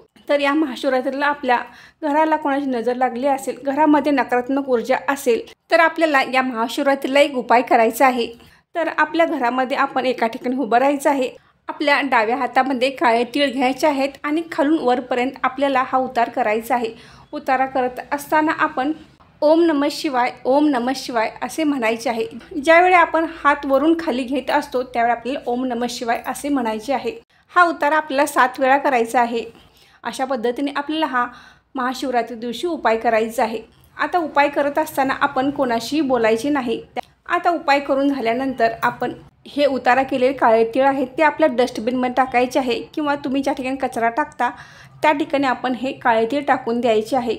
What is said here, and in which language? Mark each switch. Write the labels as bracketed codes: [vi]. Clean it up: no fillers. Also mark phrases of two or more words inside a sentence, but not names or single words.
[mr] तर या महाशिवरात्रीला आपल्या घराला कोणाची नजर लागली असेल, घरामध्ये नकारात्मक ऊर्जा असेल, तर आपल्याला या महाशिवरात्रीला एक उपाय करायचा आहे। तर आपल्या घरामध्ये आपण एका ठिकाणी उभं राहायचं आहे। आपल्या डाव्या हातामध्ये काळे तीळ घ्यायचे आहेत आणि खालून वरपर्यंत आपल्याला हा उतार करायचा आहे। उतारा करत असताना आपण [sa] ओम नमः शिवाय, ओम नमः शिवाय [mr] असे म्हणायचे आहे। ज्यावेळी आपण हात वरून खाली घेत असतो त्यावेळी आपल्याला [sa] ओम नमः शिवाय [mr] असे म्हणायचे आहे। हा उतारा आपल्याला 7 वेळा करायचा आहे। अशा पद्धतीने आपल्याला हा महाशिवरात्री दिवशी उपाय करायचा आहे। आता उपाय करत असताना आपण कोणाशीही बोलायचे नाही। आता उपाय करून झाल्यानंतर आपण हे उतारा केलेले काळे तीळ आहेत ते आपल्या डस्टबिनमध्ये टाकायचे आहे, किंवा तुम्ही ज्या ठिकाणी कचरा टाकता त्या ठिकाणी आपण हे काळे तीळ टाकून द्यायचे आहे।